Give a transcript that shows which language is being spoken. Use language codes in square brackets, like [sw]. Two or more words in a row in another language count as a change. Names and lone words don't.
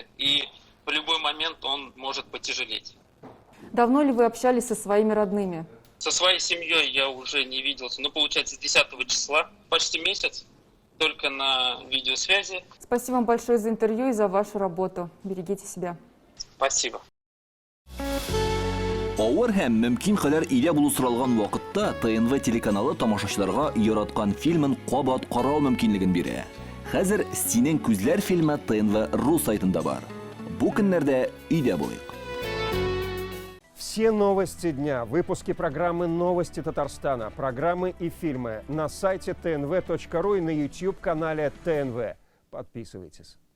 [ru] И в любой момент он может потяжелеть. Давно ли вы общались со своими родными? Со своей семьей я уже не виделся, получается, с 10 числа, почти месяц, только на видеосвязи. Спасибо вам большое за интервью и за вашу работу. Берегите себя. Спасибо. [tt] Авыр һәм мөмкин кадәр илә булу соралган вакытта ТНВ телеканалы тамашачыларга яраткан фильмын кабат карау мөмкинлеген бирә. Хәзер "Синең күзләр" фильмы ТНВ.ру сайтында бар. Бу көннәрдә өйдә булыйк. [ru] Все новости дня, выпуски программы «Новости Татарстана», программы и фильмы на сайте tnv.ru и на YouTube-канале ТНВ. Подписывайтесь.